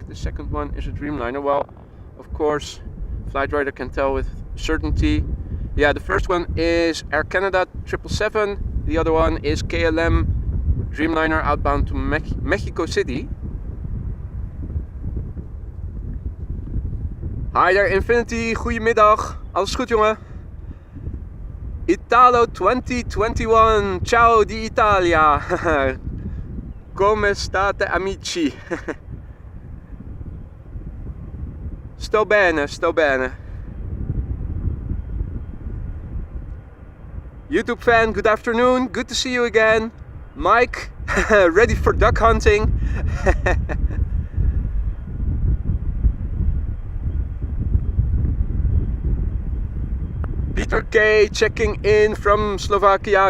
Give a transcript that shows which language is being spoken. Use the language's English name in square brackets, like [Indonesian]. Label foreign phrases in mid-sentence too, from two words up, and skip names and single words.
[English] The second one is a Dreamliner. Well, of course, flight radar can tell with certainty. Yeah, the first one is Air Canada 777. The other one is KLM Dreamliner outbound to Mexico City. Hi there Infinity, [Dutch] goedemiddag. Alles goed jongen? [Italian] Italo 2021, ciao di Italia. Come state amici? Sto bene, sto bene. [English] YouTube fan, good afternoon. Good to see you again. Mike, ready for duck hunting? Peter K checking in from Slovakia.